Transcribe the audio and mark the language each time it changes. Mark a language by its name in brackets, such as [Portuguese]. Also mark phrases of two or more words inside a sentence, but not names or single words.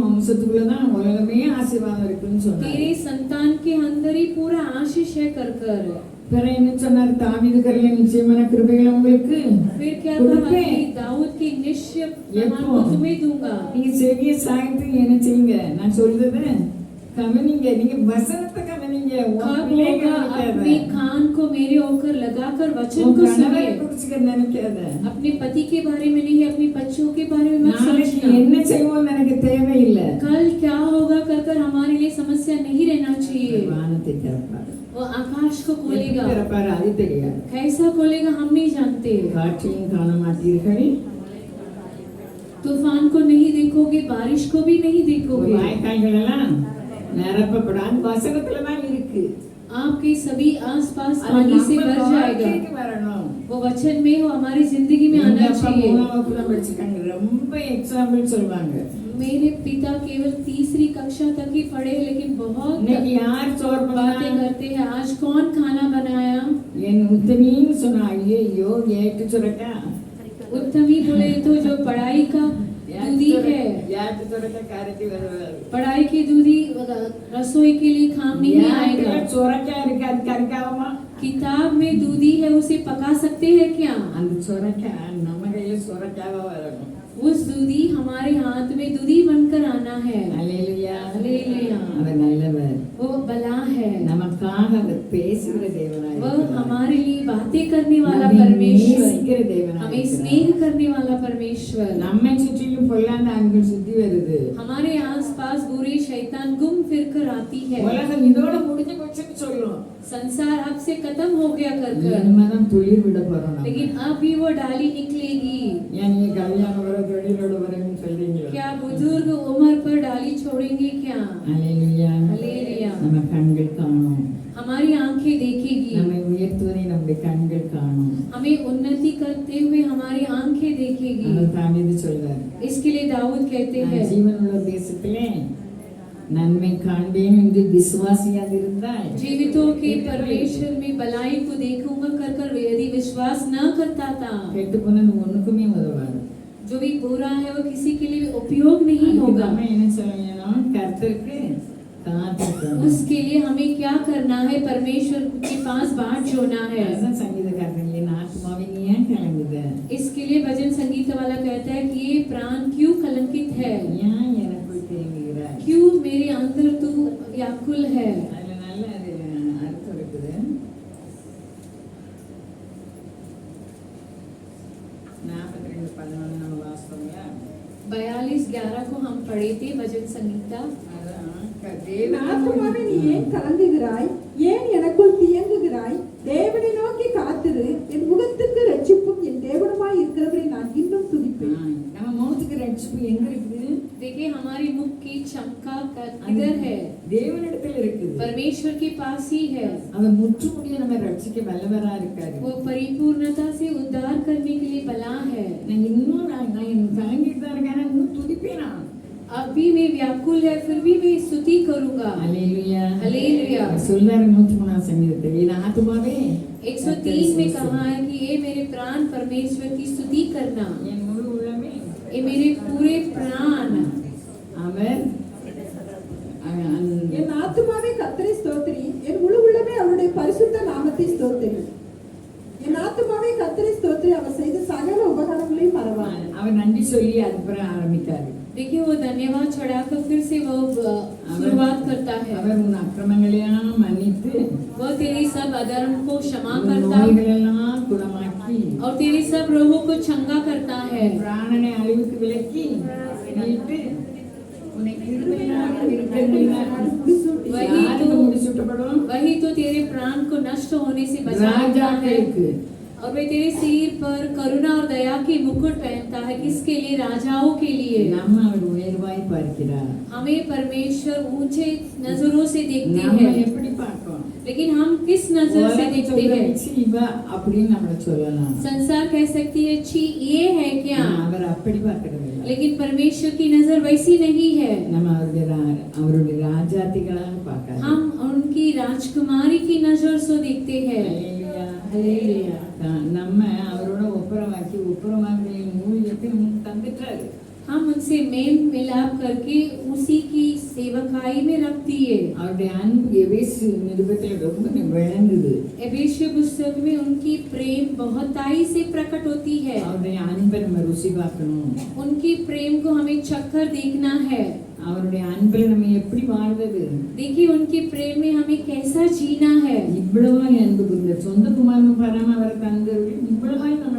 [Tamil] வம்சத்துக்குள்ளதான் உலகமே ஆசீர்வாதம் இருக்குன்னு சொன்னாரு. [Hindi] तेरे संतान के अंदर ही पूरा आशीष है कर कर। [Tamil] பிறகு என்ன சொன்னார்? தாவீது கர்ல நிச்சயமான கிருபைகளை உங்களுக்கு [Hindi] फिर क्या [Tamil] கொடுப்பேன். [Hindi] कहा? दाऊद की निश्चय प्रमाण [Tamil] எப்போ? [Hindi] को तुम्हें दूंगा। [Tamil] நீங்க செவிய சாய்த்து என்ன செய்யுங்க? நான் சொல்றது கவனிங்க. நீங்க வசனத்தை கவனிங்க. உன் [Hindi] कब [Tamil] பிள்ளைகளை [Hindi] होगा? [Tamil] நினைக்காத. [Hindi] अपने कान को मेरे होकर लगाकर वचन [Tamil] உன் [Hindi] को [Tamil] கணவரை [Hindi] सुनिए। [Tamil] குறிச்சுக்க நினைக்காத. [Hindi] अपने पति के बारे में नहीं, अपने बच्चों के बारे में मत [Tamil] நாளைக்கு [Hindi] सोचना। [Tamil] என்ன செய்வோம்னு எனக்கு தேவையில்லை. [Hindi] कल क्या होगा कर कर हमारे लिए समस्या नहीं रहना चाहिए। [Tamil] வானத்தை திறப்பார். [Hindi] वो आकाश को [Tamil] எப்படி [Hindi] खोलेगा, [Tamil] திறப்பார் அது தெரியாது. [Hindi] कैसा खोलेगा हम नहीं जानते। [Tamil] காற்றையும் காண மாட்டீர்கள், [Hindi] तूफान को नहीं देखोगे, बारिश को भी नहीं देखोगे। [Tamil] வாய்க்கால்கள் எல்லாம் நிரப்பப்படாது. வசனத்துலதான் இருக்கு. [Hindi] आपके सभी आसपास [Tamil] அது [Hindi] पानी से [Tamil] நம்ம [Hindi] भर जाएगा। [Tamil] வாழ்க்கைக்கு வரணும். [Hindi] वो वचन में वो हमारी जिंदगी में [Tamil] எங்க [Hindi] आना [Tamil] அப்பா [Hindi] चाहिए। [Tamil] 3ஆம் வகுப்புல படிச்சிருக்காங்க. ரொம்ப எக்ஸாம்பிள் சொல்வாங்க. [Hindi] मेरे पिता केवल तीसरी कक्षा तक ही पढ़े, लेकिन बहुत [Tamil] இன்னைக்கு யார் சோறு [Hindi] बातें [Tamil] பண்ணாங்க? [Hindi] करते हैं। आज कौन खाना बनाया? [Tamil] என் உத்தமின்னு சொன்னா, ஐயோ ஏட்டு சுரக்கா. [Hindi] उत्तमी बोले तो जो पढ़ाई का दूधी है, [Tamil] ஏட்டு சுரக்கா கரைக்கு வருவாரு. [Hindi] पढ़ाई की दूधी रसोई के लिए काम नहीं आएगा। [Tamil] ஏட்டுல சுரக்கா இருக்கு, அது கரைக்காம [Hindi] किताब में दूधी है, उसे पका सकते हैं क्या? [Tamil] அந்த சுரக்கா நம்ம கையில சுரக்காவா வரணும். [Hindi] उस दूधी हमारे हाथ में दूधी बनकर आना है। [Tamil] அல்லேலூயா. [Hindi] हालेलुया। [Tamil] அவர் நல்லவர். [Hindi] वो भला है, [Tamil] நமக்காக அவர் பேசுகிற தேவனாய் [Hindi] वह [Tamil] இருக்கிறார். [Hindi] हमारे लिए बातें करने वाला [Tamil] நம்மை [Hindi] परमेश्वर, [Tamil] நேசிக்கிற தேவனாய் [Hindi] हमें [Tamil] இருக்கிறார். [Hindi] स्नेह करने वाला परमेश्वर। [Tamil] நம்மை சுற்றிலும் பொல்லாத ஆண்கள் சுத்தி வருது. [Hindi] हमारे आसपास बुरे शैतान घूम फिर कर आती है। [Tamil] உலகம் இதோட முடிஞ்சு போச்சுன்னு சொல்லும். [Hindi] संसार अब से खत्म हो गया कर कर, [Tamil] இனிமேதான் துளிர் விட போறோம் நம்ம. [Hindi] लेकिन अब भी वो डाली निकलेगी। [Tamil] ஏன் நீங்க கல்யாணம் வர தொழிலோட வரேன்னு சொல்றீங்களா? [Hindi] क्या बुजुर्ग उम्र पर डाली छोड़ेंगे क्या? [Tamil] அல்லேலூயா. [Hindi] हालेलुया। [Tamil] நம்ம கண்கள் காணும். [Hindi] हमारी आंखें देखेगी, [Tamil] நம்மை உயர்த்துவதை நம்முடைய கண்கள் காணும். [Hindi] हमें उन्नति करते हुए हमारी आंखें देखेगी। [Tamil] அவர் தாவீது சொல்றார், [Hindi] इसके लिए दाऊद कहते [Tamil] நான் [Hindi] हैं, [Tamil] ஜீவனுள்ள தேசத்திலே நன்மை காண்பேன் என்று விசுவாசியாக இருந்தால் [Hindi] जीवितों के परमेश्वर में भलाई को देखूंगा कर कर यदि विश्वास न करता था, [Tamil] கெட்டு போனது ஒண்ணுக்குமே உதவாது. [Hindi] जो भी बुरा है वो किसी के लिए उपयोग नहीं [Tamil] அதுக்கு [Hindi] होगा। [Tamil] நம்ம என்ன சொல்லணும்? கர்த்தருக்கு காத்திருக்கணும். [Hindi] उसके लिए हमें क्या करना है? परमेश्वर के पास बाट जोड़ना है। [Tamil] அதுதான் சங்கீதக்காரன், என் ஆத்மாவே நீ ஏன் கலங்குத? [Hindi] इसके लिए भजन संगीत वाला कहता है कि ये प्राण क्यों कलंकित है, [Tamil] ஏன் எனக்குள் தேங்குகிறாய்? [Hindi] क्यों मेरे अंदर तू व्याकुल है। [Tamil] அதுல நல்ல அது அர்த்தம் இருக்குது. 42:11 நம்ம வாசித்தோம்ல. [Hindi] 42:11 को हम पढ़े थे भजन संगीता। [Tamil] அதான் என் ஆத்துமாவே நீ ஏன் கலங்குகிறாய்? ஏன் எனக்குள் தியங்குகிறாய்? தேவனை நோக்கி காத்திரு. என் முகத்துக்கு ரட்சிப்பும் என் தேவனுமாய் இருக்கிறவரை நான் இன்னும் துதிப்பேன். நம்ம முகத்துக்கு ரட்சிப்பு எங்க இருக்குது? [Hindi] देखिए हमारी मुख की चमका किधर है? [Tamil] தேவனிடத்தில் இருக்குது. [Hindi] परमेश्वर के पास ही है। [Tamil] அவர் முற்றுமுடிய நம்ம ரட்சிக்க வல்லவரா இருக்காரு. [Hindi] वो परिपूर्णता से उद्धार करने के लिए भला है। [Tamil] நான் இன்னும் நான் கலங்கிட்டு தான் இருக்கேன். இன்னும் துதிப்பேனா? [Hindi] अभी मैं व्याकुल है, फिर भी मैं स्तुति करूंगा। [Tamil] அல்லேலூயா. [Hindi] हालेलुया। [Tamil] சொல்றாரு 103 சங்கீதத்தில், என் ஆத்துமாவே [Hindi] 103 में कहा है कि ये मेरे प्राण परमेश्वर की स्तुति करना, [Tamil] என் முழு உள்ளமே [Hindi] ये मेरे पूरे प्राण। [Tamil] அவர் என் ஆத்துமாவே கர்த்தரை ஸ்தோத்திரி. என் முழு உள்ளமே அவருடைய பரிசுத்த நாமத்தை ஸ்தோத்திரி. என் ஆத்துமாவே கர்த்தரை ஸ்தோத்திரி. அவர் செய்த சகல உபகாரங்களையும் மறவாது. அவர் நன்றி சொல்லி அதுக்கப்புறம் ஆரம்பித்தாரு. [Hindi] देखिए वो धन्यवाद चढ़ाकर फिर से वो शुरुआत करता है। [Tamil] அவர் உன் அக்கிரமங்களையெல்லாம் மன்னித்து [Hindi] वो तेरी सब अधर्म को क्षमा [Tamil] உன் [Hindi] करता [Tamil] நோய்களெல்லாம் குணமாக்கி [Hindi] और तेरी सब रोगों को चंगा करता है। [Tamil] பிராணனை அழிவுக்கு விலக்கி மீட்டு உன்னை கிருபையினால் இருக்கிறதினால் [Hindi] वही [Tamil] யாருக்கு [Hindi] तो [Tamil] முடிசூட்டப்படும்? [Hindi] वही तो तेरे प्राण को नष्ट होने से बचाता है [Tamil] ராஜாக்களுக்கு. [Hindi] और वे तेरे सिर पर करुणा और दया की मुकुट पहनता है। किसके लिए? राजाओं के लिए। [Tamil] நம்ம அவர் உயர்வாய் பார்க்கிறார். [Hindi] हमें परमेश्वर ऊंचे नजरों से देखते [Tamil] நம்ம [Hindi] हैं, [Tamil] எப்படி பார்க்கிறோம்? [Hindi] लेकिन हम किस नजर से [Tamil] உலகம் [Hindi] देखते [Tamil] சொல்ற [Hindi] हैं? [Tamil] சி, இவ அப்படின்னு நம்மள சொல்லலாம். [Hindi] संसार कह सकती है छी ये है क्या, [Tamil] அவர் அப்படி பார்க்கிறது இல்ல. [Hindi] लेकिन परमेश्वर की नजर वैसी नहीं है। [Tamil] நம்ம அவருடைய ராஜாத்திகளாக பார்க்கறோம். [Hindi] हम उनकी राजकुमारी की नजर से देखते हैं। [Tamil] ஹல்லேலூயா. நம்ம அவரோட ஒப்புரவாக்கி ஊழியத்தை நமக்கு தந்துட்டாரு. [Hindi] हम उनसे मेल मिलाप करके उसी की सेवकाई में रख दिए। [Tamil] அவருடைய அன்பு எபேசு நிருபத்தில் ரொம்ப விளங்குது. [Hindi] एबेसिय पुस्तक में उनकी प्रेम बहुताई से प्रकट होती है। [Tamil] அவருடைய அன்பை நம்ம ருசி பார்க்கணும். [Hindi] उनकी प्रेम को हमें चक्कर देखना है। [Tamil] அவருடைய அன்பில் நம்ம எப்படி வாழ்வது? [Hindi] देखिए उनके प्रेम में हमें कैसा जीना है। [Tamil] இவ்வளவாய் அன்பு புரிந்த சொந்த குமாரன் பரம அவர் தந்தவர்கள் இவ்வளவாய் நம்மளை